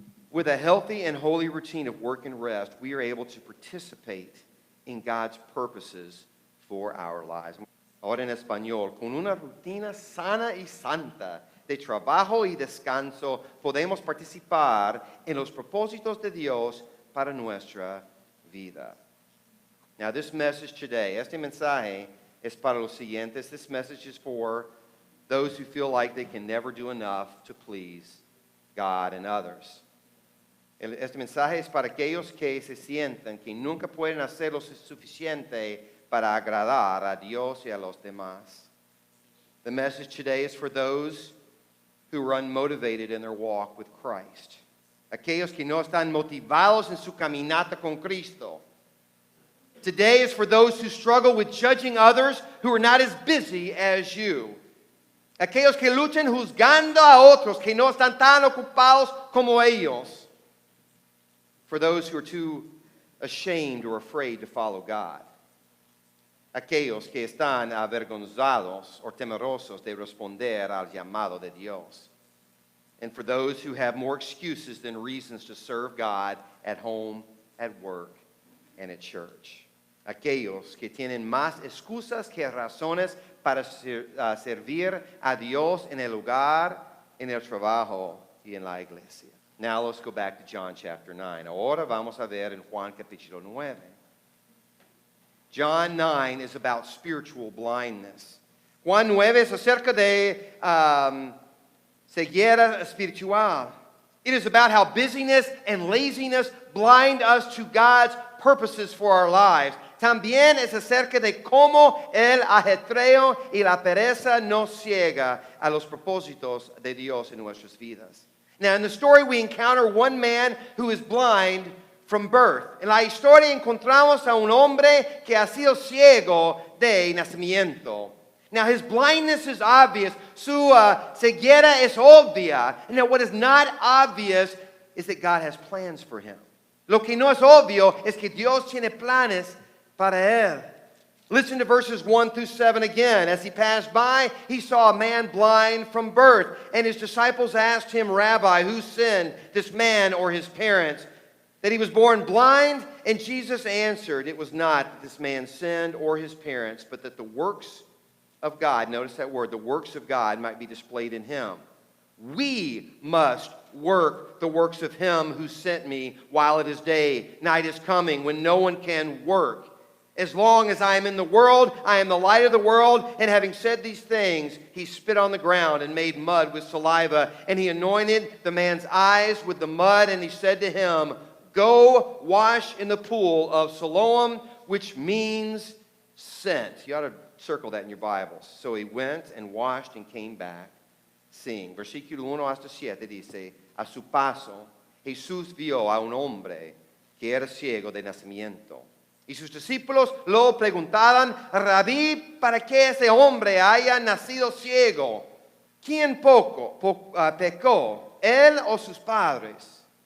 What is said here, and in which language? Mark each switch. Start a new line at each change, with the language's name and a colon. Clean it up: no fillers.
English: With a healthy and holy routine of work and rest, we are able to participate in God's purposes for our lives.
Spanish: Ahora en español, con una rutina sana y santa de trabajo y descanso, podemos participar en los propósitos de Dios para nuestra vida.
English: Now this message today,
Spanish: este mensaje es para los siguientes.
English: This message is for those who feel like they can never do enough to please God and others.
Spanish: Este mensaje es para aquellos que se sientan que nunca pueden hacer lo suficiente para agradar a Dios y a los demás.
English: The message today is for those who are unmotivated in their walk with Christ.
Spanish: Aquellos que no están motivados en su caminata con Cristo.
English: Today is for those who struggle with judging others who are not as busy as you.
Spanish: Aquellos que luchan juzgando a otros que no están tan ocupados como ellos.
English: For those who are too ashamed or afraid to follow God.
Spanish: Aquellos que están avergonzados o temerosos de responder al llamado de Dios.
English: And for those who have more excuses than reasons to serve God at home, at work, and at church.
Spanish: Aquellos que tienen más excusas que razones para servir a Dios en el hogar, en el trabajo y en la iglesia.
English: Now let's go back to John chapter 9.
Spanish: Ahora vamos a ver en Juan capítulo 9.
English: John 9 is about spiritual blindness.
Spanish: Juan 9 es acerca de ceguera espiritual.
English: It is about how busyness and laziness blind us to God's purposes for our lives.
Spanish: También es acerca de cómo el ajetreo y la pereza nos ciega a los propósitos de Dios en nuestras vidas.
English: Now, in the story, we encounter one man who is blind from birth.
Spanish: En la historia encontramos a un hombre que ha sido ciego de nacimiento.
English: Now, his blindness is obvious.
Spanish: Su ceguera es obvia.
English: And now, what is not obvious is that God has plans for him.
Spanish: Lo que no es obvio es que Dios tiene planes para él.
English: Listen to verses 1 through 7 again. As he passed by, he saw a man blind from birth. And his disciples asked him, Rabbi, who sinned, this man or his parents, that he was born blind? And Jesus answered, it was not that this man sinned or his parents, but that the works of God, notice that word, the works of God might be displayed in him. We must work the works of him who sent me while it is day. Night is coming when no one can work. As long as I am in the world, I am the light of the world. And having said these things, he spit on the ground and made mud with saliva. And he anointed the man's eyes with the mud. And he said to him, go wash in the pool of Siloam, which means sent. You ought to circle that in your Bibles. So he went and washed and came back seeing.
Spanish: Versículo 1 hasta 7 dice, a su paso, Jesús vio a un hombre que era ciego de nacimiento. Y sus discípulos lo preguntaban, Rabí, ¿para qué ese hombre haya nacido ciego? ¿Quién pecó, él o sus padres?